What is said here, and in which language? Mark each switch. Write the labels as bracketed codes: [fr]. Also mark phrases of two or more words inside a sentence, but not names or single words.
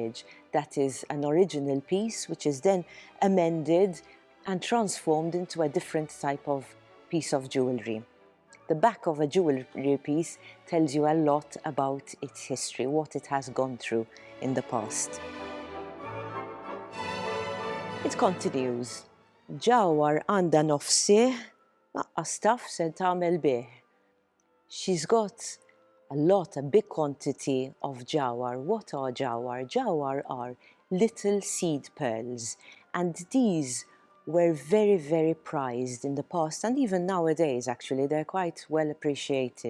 [en] That is an original piece which is then amended and transformed into a different type of piece of jewellery. The back of a jewellery piece tells you a lot about its history, what it has gone through in the past. It continues. [mt] Jawar għandha nofsi naqqas taf se tagħmel bih. [en] She's got a big quantity of jawar. What are jawar? Jawar are little seed pearls, and these were very, very prized in the past, and even nowadays actually they're quite well appreciated.